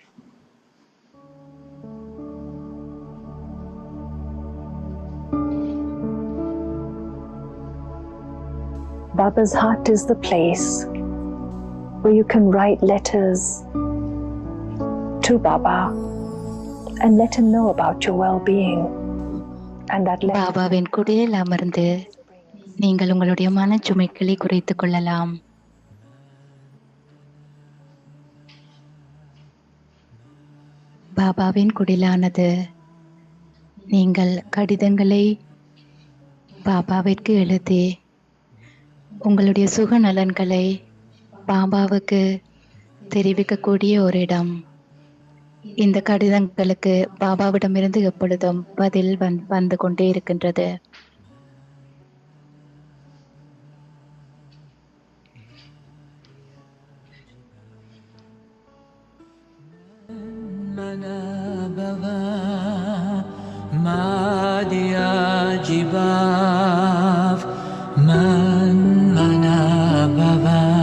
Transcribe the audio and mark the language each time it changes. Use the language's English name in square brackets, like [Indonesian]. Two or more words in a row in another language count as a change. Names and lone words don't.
[English] Baba's heart is the place where you can write letters to Baba and let him know about your well-being. And that letter [Tamil] பாபாவின் குடிலில் அமர்ந்து நீங்கள் உங்களுடைய மனச்சுமைகளை குறைத்துக் கொள்ளலாம். பாபாவின் குடிலானது நீங்கள் கடிதங்களை பாபாவிற்கு எழுதி உங்களுடைய சுக நலன்களை பாபாவுக்கு தெரிவிக்கக்கூடிய ஒரு இடம். இந்த கடிதங்களுக்கு பாபாவிடமிருந்து எப்பொழுதும் பதில் வந்து கொண்டே இருக்கின்றது. Manabava Madhya Jibav Man Manabava